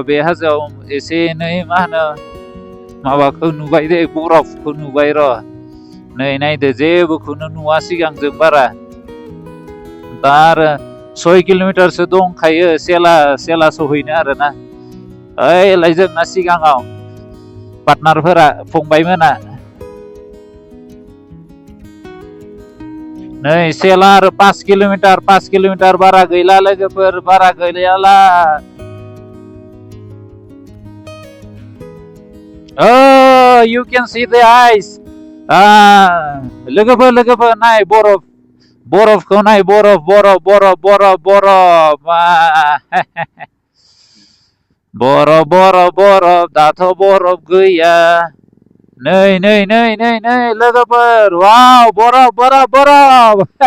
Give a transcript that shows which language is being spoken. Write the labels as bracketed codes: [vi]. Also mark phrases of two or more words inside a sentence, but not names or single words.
[brx] बे हाजोआव एसे एनै मा होनो माबाखौ नुबाय दे बरफखौ नुबाय र' नै नायदो जेबोखौनो नुवा सिगांजों बारा दा आरो 6 किल'मिटारसो दंखायो सेला सहैनो आरोना ओइलाय जोंना सिगाङाव पार्टनारफोरा फंबायमोना नै सेला आरो 5 किल'मिटार बारा गैला लोगोफोर बारा गैलाला [en] you can see the ice [brx] लोगोफोर नाय बरफखौ नाय बरफ दाथ' बरफ गैया नै लोगोफोर वाव बरफ